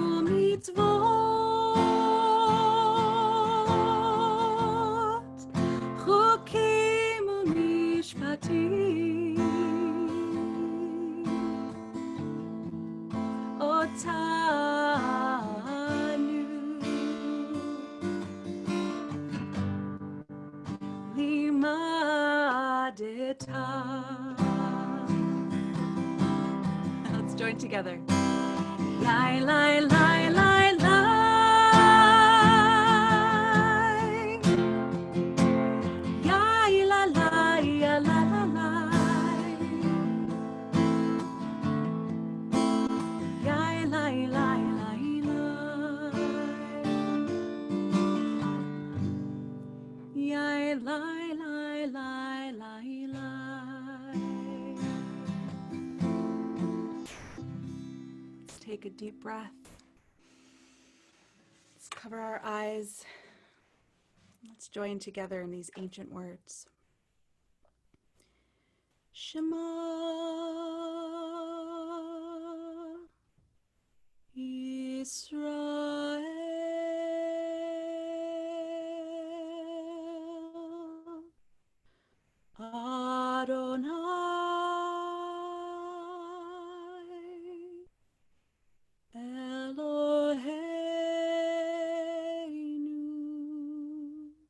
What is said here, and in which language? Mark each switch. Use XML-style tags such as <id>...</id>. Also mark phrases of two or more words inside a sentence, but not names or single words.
<he>ומצוות, חוקים ומשפטים, אותנו לימדת.</he> <en>Let's join together. Lai, lai, lai, lai, lai. Yai, la, la, ya, la, la, lai. Yai, lai, lai, lai, lai. Yai, lai, lai, lai, lai, lai. Let's take a deep breath. Let's cover our eyes. Let's join together in these ancient words.</en> <he>שמע ישראל אדני אלהינו</he>